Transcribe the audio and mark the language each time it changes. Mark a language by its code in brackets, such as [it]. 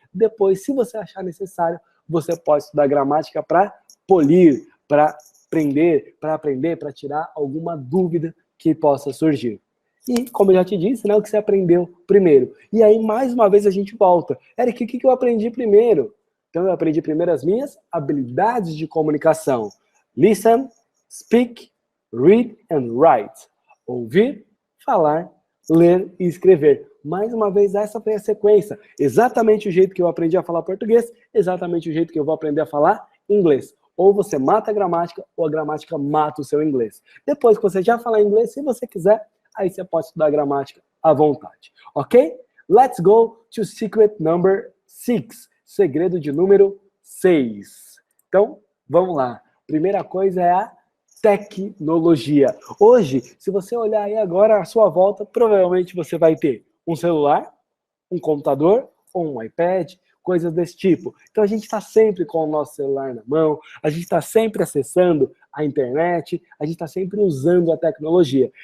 [pt] Depois, se você achar necessário, você pode estudar gramática para polir, para aprender, para tirar alguma dúvida que possa surgir. E, como eu já te disse, né, o que você aprendeu primeiro. E aí, mais uma vez, a gente volta. Eric, o que eu aprendi primeiro? Então, eu aprendi primeiro as minhas habilidades de comunicação. [en] Listen, speak, read and write. [pt] Ouvir, falar, ler e escrever. Mais uma vez, essa foi a sequência. Exatamente o jeito que eu aprendi a falar português, exatamente o jeito que eu vou aprender a falar inglês. Ou você mata a gramática, ou a gramática mata o seu inglês. Depois que você já falar inglês, se você quiser, aí você pode estudar gramática à vontade. Ok? [en] Let's go to secret number 6. [pt] Segredo de número 6. Então, vamos lá. Primeira coisa é a tecnologia. Hoje, se você olhar aí agora à sua volta, provavelmente você vai ter um celular, um computador ou um iPad, coisas desse tipo. Então a gente está sempre com o nosso celular na mão, a gente está sempre acessando a internet, a gente está sempre usando a tecnologia.